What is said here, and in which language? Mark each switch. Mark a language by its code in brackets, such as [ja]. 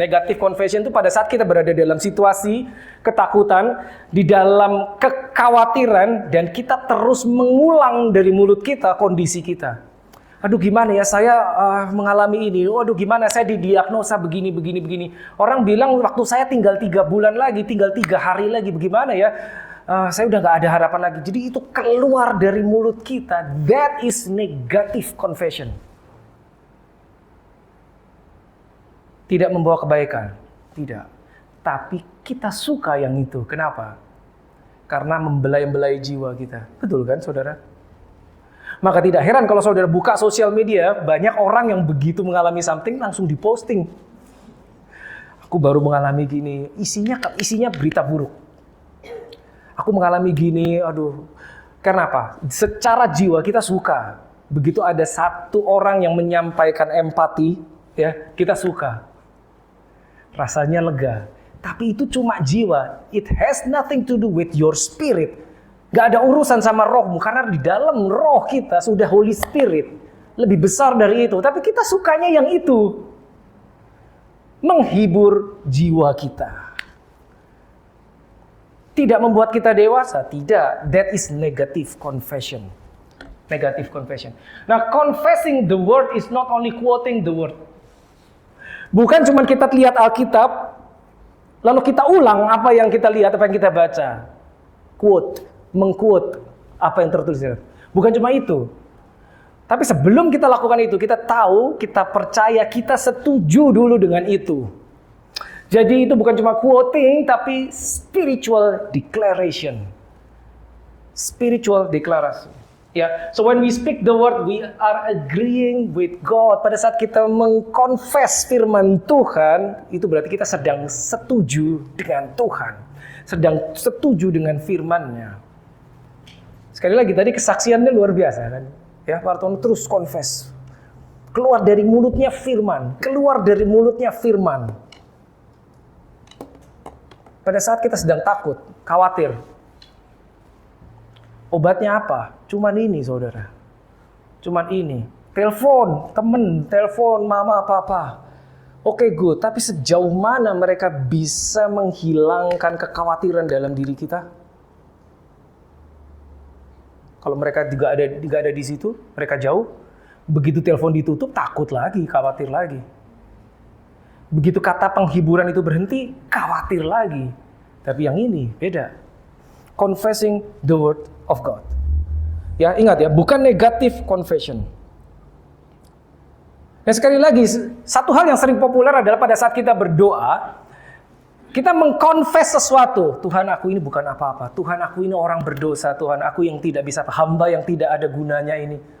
[id] Negatif confession itu pada saat kita berada dalam situasi ketakutan, di dalam kekhawatiran, dan kita terus mengulang dari mulut kita kondisi kita. Aduh gimana ya saya mengalami ini, aduh gimana saya didiagnosa begini. Orang bilang waktu saya tinggal 3 bulan lagi, tinggal 3 hari lagi, bagaimana ya? Saya udah gak ada harapan lagi. Jadi itu keluar dari mulut kita. [en] That is negative confession. [id] Tidak membawa kebaikan. Tidak. Tapi kita suka yang itu. Kenapa? Karena membelai-belai jiwa kita. Betul kan saudara? Maka tidak heran kalau saudara buka sosial media, banyak orang yang begitu mengalami something langsung diposting. Aku baru mengalami gini. Isinya berita buruk. Aku mengalami gini, aduh. Kenapa? Secara jiwa kita suka. Begitu ada satu orang yang menyampaikan empati, ya, kita suka. Rasanya lega. Tapi itu cuma jiwa. [en] It has nothing to do with your spirit. [id] Gak ada urusan sama rohmu. Karena di dalam roh kita sudah Holy Spirit. Lebih besar dari itu. Tapi kita sukanya yang itu. Menghibur jiwa kita. Tidak membuat kita dewasa, tidak. [en] That is negative confession. Negative confession. Nah, confessing the word is not only quoting the word. [id] Bukan cuma kita lihat Alkitab, lalu kita ulang apa yang kita lihat, apa yang kita baca. Quote, mengquote apa yang tertulis. Bukan cuma itu. Tapi sebelum kita lakukan itu, kita tahu, kita percaya, kita setuju dulu dengan itu. Jadi itu bukan cuma quoting, tapi spiritual declaration. Spiritual deklarasi. [en] Ya, so when we speak the word, we are agreeing with God. [id] Pada saat kita mengkonfes firman Tuhan, itu berarti kita sedang setuju dengan Tuhan. Sedang setuju dengan firman-Nya. Sekali lagi, tadi kesaksiannya luar biasa kan? Ya, Partono terus confess. Keluar dari mulutnya firman. Keluar dari mulutnya firman. Pada saat kita sedang takut, khawatir. Obatnya apa? Cuman ini, saudara. Cuman ini. Telepon, temen, telepon, mama, papa. Oke, good. Tapi sejauh mana mereka bisa menghilangkan kekhawatiran dalam diri kita? Kalau mereka juga ada di situ, mereka jauh. Begitu telepon ditutup, takut lagi, khawatir lagi. Begitu kata penghiburan itu berhenti, khawatir lagi. Tapi yang ini beda. [en] Confessing the word of God. [id] Ya, ingat ya, bukan negative confession. Dan sekali lagi, satu hal yang sering populer adalah pada saat kita berdoa, kita mengkonfes sesuatu. Tuhan, aku ini bukan apa-apa. Tuhan, aku ini orang berdosa. Tuhan, aku yang tidak bisa, hamba yang tidak ada gunanya ini.